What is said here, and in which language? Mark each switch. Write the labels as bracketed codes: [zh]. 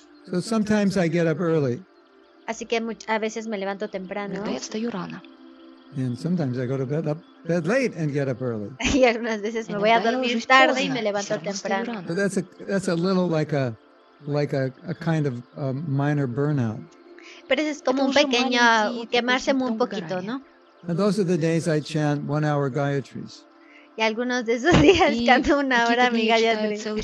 [en] So sometimes I get up early. [es] Así que a veces me levanto temprano. [en] And sometimes I go to bed late and get up early. [es] Y algunas veces me voy a dormir tarde y me levanto temprano. [en] So that's a little like a kind of minor burnout. [es] Pero es como un pequeño quemarse muy poquito, ¿no? [en] And those are the days I chant 1 hour Gayatris. [es] Y algunos de esos días canto 1 hora mi Gayatri.